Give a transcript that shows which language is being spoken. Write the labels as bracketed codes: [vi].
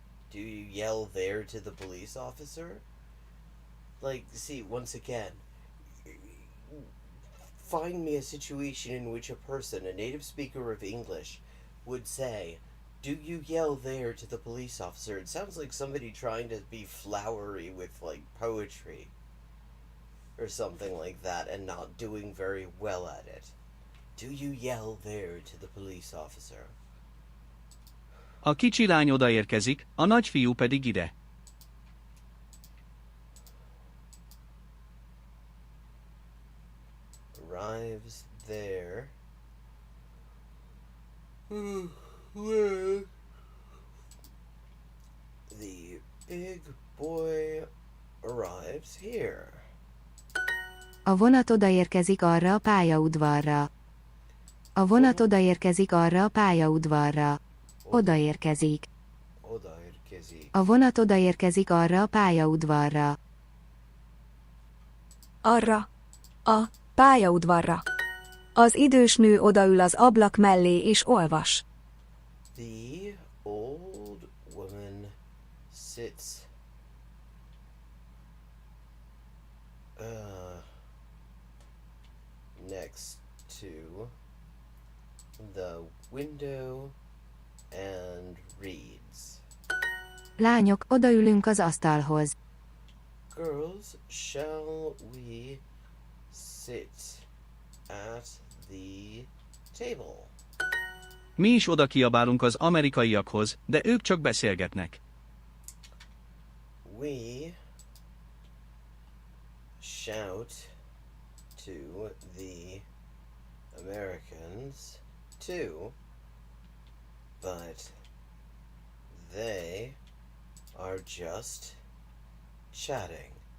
[en] Do you yell there to the police officer? Like, see, once again, find me a situation in which a person, a native speaker of English, would say, do you yell there to the police officer? It sounds like somebody trying to be flowery with, like, poetry or something like that and not doing very well at it. Do you yell there to the police officer? [hu] A kicsi lány odaérkezik, a nagyfiú pedig ide. [en] Arrives there. Where the big boy arrives here. [hu] A vonat odaérkezik arra a pályaudvarra. A vonat odaérkezik arra a pályaudvarra. Odaérkezik. Odaérkezik. A vonat odaérkezik arra a pályaudvarra. Arra. A pályaudvarra. Az idős nő odaül az ablak mellé és olvas. [en] The old woman sits next to the window and reads. [hu] Lányok, odaülünk az asztalhoz. [en] Girls, shall we sit at the table? [hu] Mi is oda kiabálunk az amerikaiakhoz, de ők csak beszélgetnek. [en] We shout to the Americans too, but they are just chatting.